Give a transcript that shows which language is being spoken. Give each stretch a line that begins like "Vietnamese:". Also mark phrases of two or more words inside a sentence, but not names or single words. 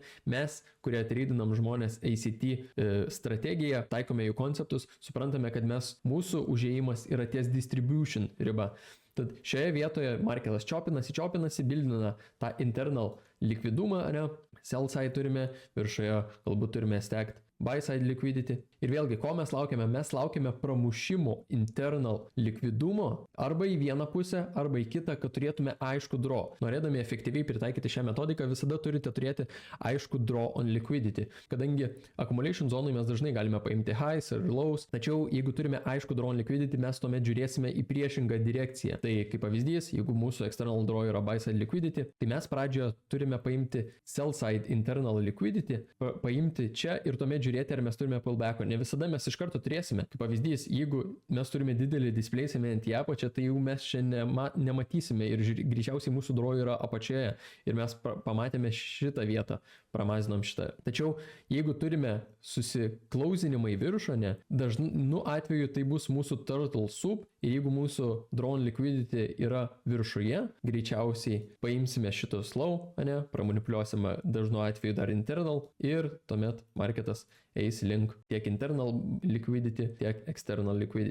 Lithuanian: Mes, kurie tradinam žmonės ACT strategiją, taikome jų konceptus, suprantame, kad mūsų užėjimas yra ties distribution riba. Tad šioje vietoje marketas čiopinasi, bildina tą internal likvidumą, ne?
English: Sell side
Lithuanian: turime, viršoje galbūt turime
English: stacked buy side liquidity.
Lithuanian: Ir vėlgi, ko mes laukiame? Mes laukiame pramušimo internal likvidumo arba į vieną pusę, arba į kitą, kad turėtume aišku draw. Norėdami efektyviai pritaikyti šią metodiką, visada turite turėti aišku
English: draw on liquidity.
Lithuanian: Kadangi accumulation zonai mes dažnai galime paimti highs ir lows, tačiau jeigu turime aišku
English: draw on liquidity,
Lithuanian: mes tuomet žiūrėsime į priešingą direkciją. Tai kaip pavyzdys, jeigu mūsų
English: external draw
Lithuanian: yra
English: buy side liquidity,
Lithuanian: tai mes pradžioje turime paimti
English: sell side internal liquidity,
Lithuanian: paimti čia ir tuomet žiūrėti, ar mes turime pullbacko. Ne visada mes iš karto turėsime. Kaip pavyzdys, jeigu mes turime didelį displacement į apačią, tai jau mes čia nematysime ir greičiausiai mūsų draw yra apačioje. Ir mes pamatėme šitą vietą, pramazinom šitą. Tačiau jeigu turime susiklausinimą į viršų, ne, dažnu atveju tai bus mūsų
English: turtle soup
Lithuanian: ir jeigu mūsų
English: drawn liquidity
Lithuanian: yra viršuje, greičiausiai paimsime šito slow, ne, pramanipuliuosime dažnu atveju dar internal ir tuomet marketas eis link tiek
English: internal liquidity,
Lithuanian: tiek
English: external liquidity.